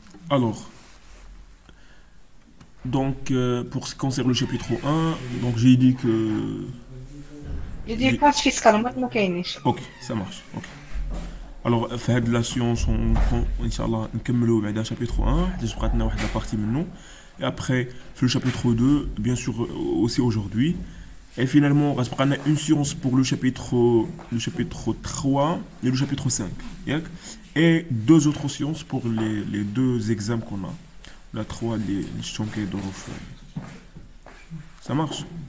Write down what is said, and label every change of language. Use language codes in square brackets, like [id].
[fr] Alors, donc pour ce qui concerne le chapitre 1, donc j'ai dit que... [ar] لي ديبونس فيسكال هما ما كاينينش. [fr] Ok, ça marche. Ok. [ar] Alors, في هاد [fr] la science, [ar] إن شاء الله نكملو بعدا chapitre 1, حيت بقات لنا واحد [fr] la partie [ar] منو. [fr] Et après, sur le chapitre 2, bien sûr aussi aujourd'hui. Et finalement, on a une science pour le chapitre 3 et le chapitre 5. Yak. Et deux autres sciences pour les deux examens qu'on a. La 3, les Shonkai d'Orof. Ça marche?